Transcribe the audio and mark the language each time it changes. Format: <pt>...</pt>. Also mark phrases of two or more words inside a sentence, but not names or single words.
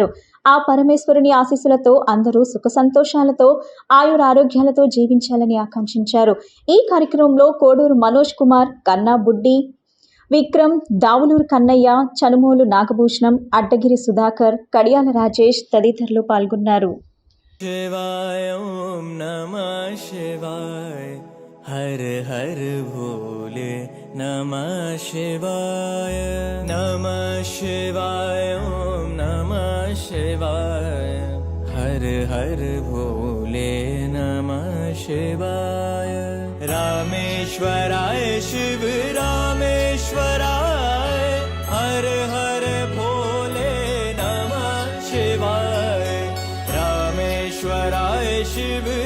<te>ఆ పరమేశ్వరుని ఆశీస్సులతో అందరూ సుఖ సంతోషాలతో ఆయురారోగ్యాలతో జీవించాలని ఆకాంక్షించారు. ఈ కార్యక్రమంలో కోడూరు మనోజ్ కుమార్, కన్నా బుడ్డి, విక్రమ్, దావులూరు కన్నయ్య, చనుమోలు నాగభూషణం, అడ్డగిరి సుధాకర్, కడియాల రాజేష్ తదితరులు పాల్గొన్నారు.</te> <sa>शिवाय ओम नमः शिवाय</sa> <hi>हर हर भोले</hi> <sa>नमः शिवाय नमः शिवाय ओम नमः शिवाय</sa> <hi>हर हर भोले</hi> <sa>नमः शिवाय रामेश्वराय शिव रामेश्वराय</sa> <hi>हर हर भोले</hi> <sa>नमः शिवाय रामेश्वराय शिव</sa>